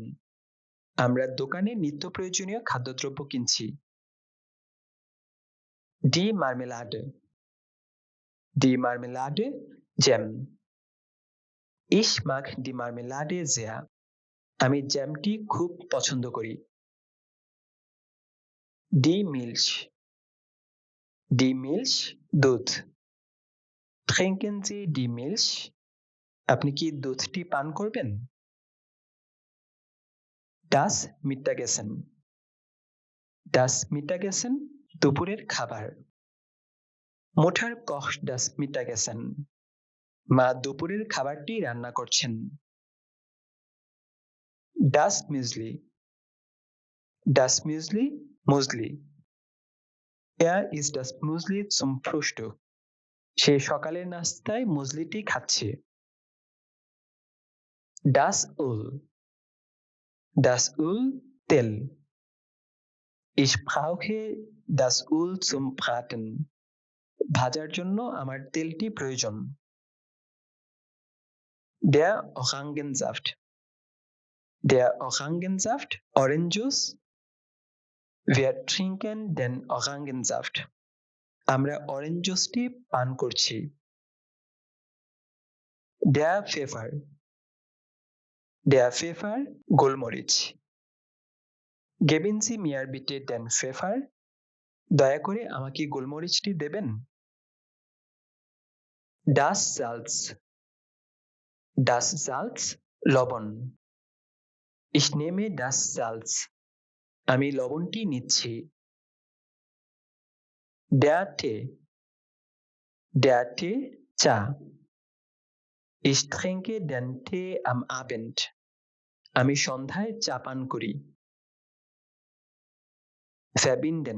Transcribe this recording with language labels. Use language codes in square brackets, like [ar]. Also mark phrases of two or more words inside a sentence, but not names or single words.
[bn] আমরা দোকানে নিত্য প্রয়োজনীয় খাদ্যদ্রব্য কিনছি। [de] Die Marmelade. Die Marmelade, জ্যাম। Ich mag die Marmelade sehr. [bn] আমি জ্যামটি খুব পছন্দ করি। [de] Die Milch. Die Milch, দুধ। Trinken Sie die Milch? [bn] আপনি কি দুধটি পান করবেন? [de] Das Mittagessen. Das Mittagessen, [bn] দুপুরের খাবার। [de] Mutter kocht das Mittagessen. [bn] মা দুপুরের খাবারটি রান্না করছেন। [de] Das Müsli. Das Müsli, মুসলি। Er isst das Müsli zum Frühstück. [bn] সে সকালের নাস্তায় মুসলিটি খাচ্ছে। [de] Das Öl. Das Öl, তেল। Ich brauche das Öl zum Braten. [bn] ভাজার জন্য আমার তেলটি প্রয়োজন। [de] Der Orangensaft. Der Orangensaft, [en] Orange Juice. [de] Wir trinken den Orangensaft. [bn] আমরা অরেঞ্জ জুসটি পান করছি। [de] Der Pfeffer. Der Pfeffer, গোলমরিচ। Geben Sie mir bitte den Pfeffer? [bn] দয়া করে আমাকে গোলমরিচটি দেবেন। [de] Das Salz. Das Salz, লবণ। Ich nehme das Salz. [bn] আমি লবণটি নিচ্ছি। [de] Der Tee. Der Tee, চা। Ich trinke den Tee am Abend. [bn] আমি সন্ধ্যায় চা পান করি। Verbinden.